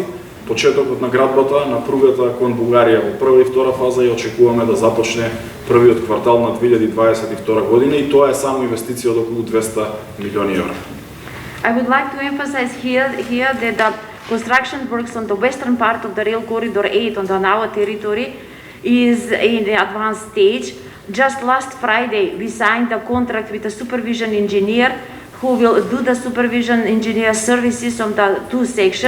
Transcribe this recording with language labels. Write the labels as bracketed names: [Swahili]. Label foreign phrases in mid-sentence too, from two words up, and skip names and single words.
[Macedonian] Почетокот на градбата на пругата кон Бугарија во прва и втора фаза ја очекуваме да започне првиот квартал на 2022 година и тоа е само инвестиција од околу 200 милиони евра. [English] I would like to emphasize here that the construction works on the western part of the rail corridor 8 on our territory is in the advanced stage. Just last Friday we signed a contract with a supervision engineer who will do the supervision engineer services on the two sections.